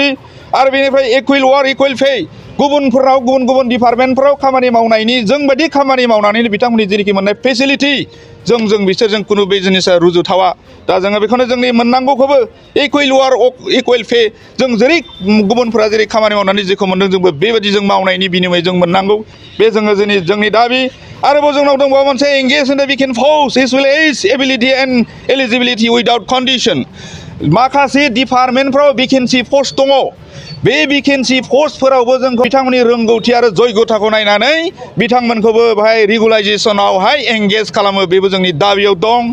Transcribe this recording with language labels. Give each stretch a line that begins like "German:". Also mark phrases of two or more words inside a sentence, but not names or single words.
Bodo: आरो बेनिफ्राय
English: equal work equal pay
Bodo: गुबुनफोराव गुबुन गुबुन डिपार्टमेन्टफोराव खामानि मावनायनि जोंबायदि खामानि मावनानै बिथांमोननि जेरैखि मोननाय फेसिलिटि जों बिसोरजों खुनु बे जिनिसा रुजुथावा। दा जोङो बेखौनो जोंनि मोननांगौखौबो
English: equal work equal pay
Bodo: जों जेरै गुबुनफोरा जेरै खामानि मावनानै जेखौ मोनदों जोंबो बेबायदि जों मावनायनि बिनिमय जों मोननांगौ। बे जोङो जोंनि दाबि। आरोबाव जोंनाव दंबावो मोनसे
English: engage in the weekend force as well as ability and eligibility without condition.
Bodo: माखासे डिपार्टमेन्टफ्राव
English: vacancy post
Bodo: दङ। बे भेकेन्सि पस्टफोरावबो जों बिथांमोननि रोंगौथि आरो जयगथाखौ नायनानै बिथांमोनखौबो बाहाय रेगुलाइजेसनावहाय एंगेज खालामो। बेबो जोंनि दाबियाव दं।